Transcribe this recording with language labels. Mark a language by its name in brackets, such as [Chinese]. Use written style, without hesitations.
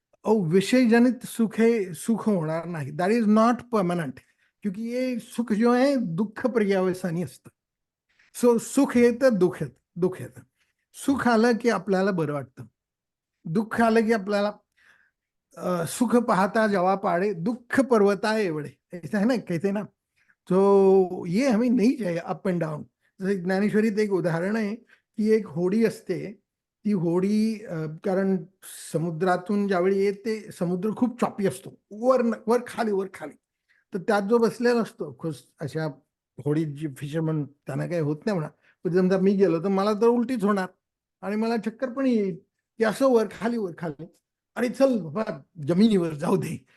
[Hindi] और विषय जनित सुख है, [Marathi] सुख होणार नाही, [English] That is not permanent. [Hindi] क्योंकि ये सुख जो है दुःख पर्यावसानी असतं. [Marathi] सो सुख येतं, दुःख येतं, दुःख येतं. सुख आलं की आपल्याला बरं वाटतं, दुःख आलं की आपल्याला सुख पाहता जवा पाड़े दुःख पर्वता एवढे, [Hindi] ऐसा है ना, कहते ना. तो ये हमें नहीं चाहिए अप एंड डाऊन. [Marathi] जसं ज्ञानेश्वरीत एक उदाहरण आहे की एक होडी असते, ती होडी कारण समुद्रातून ज्यावेळी येते, समुद्र खूप चॉपी असतो, वर वर खाली वर खाली. तर त्यात जो बसलेला असतो खुश, अशा होडीत जी फिशरमन, त्यांना काही होत नाही म्हणा, पण समजा मी गेलो तर मला तर उलटीच होणार आणि मला चक्कर पण येईल, की असं वर खाली, आणि चल बाबा जमिनीवर जाऊ दे.